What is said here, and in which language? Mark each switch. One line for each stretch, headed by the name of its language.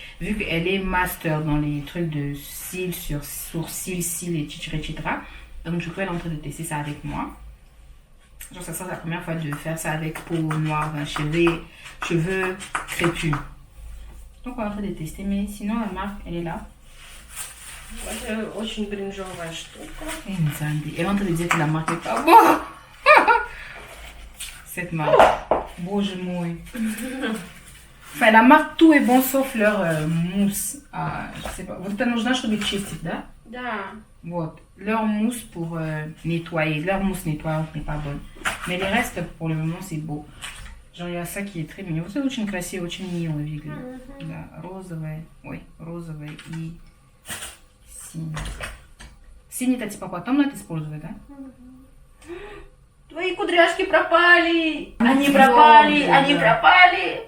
French: Vu qu'elle est master dans les trucs de cils sur sourcils, cils, etc. Donc du coup, elle est en train de tester ça avec moi. Genre, ça sera la première fois de faire ça avec peau noire, cheveux crépus. Donc on est en train de tester, mais sinon la marque, elle est là.
Russian: Это очень бринжовая штука.
French: Elle est en train de dire que la marque est pas bonne. Cette marque.
Russian: Боже мой.
French: Enfin, la marque, tout est bon sauf leur mousse. Je sais pas.
Russian: Вот это нужна, чтобы чистить, да? Да. Вот.
French: Leur mousse pour nettoyer. Leur mousse nettoyante n'est pas bonne. Mais les restes, pour le moment, c'est beau. Genre, il y a ça qui est très mignon.
Russian: Это очень красиво, очень мило выглядит. Да, розовое. Ой, розовое и синий. Синий-то типа потом надо использовать, да? Твои кудряшки пропали! Они пропали! Да. Они пропали!